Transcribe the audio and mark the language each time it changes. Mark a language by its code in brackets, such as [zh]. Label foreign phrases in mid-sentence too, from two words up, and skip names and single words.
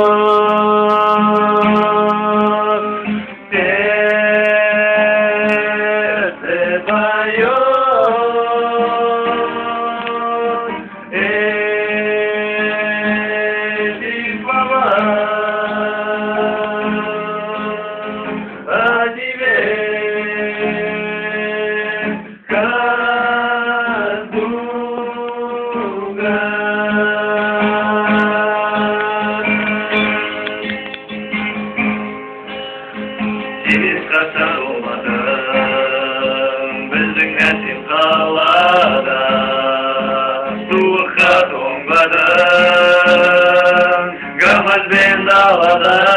[ru] сердце поет эти слова о тебе, как друга. [kk] Сенен қаша болмадым, біздің әсем қалада, суыққа тоңбадым, гамазбен далада,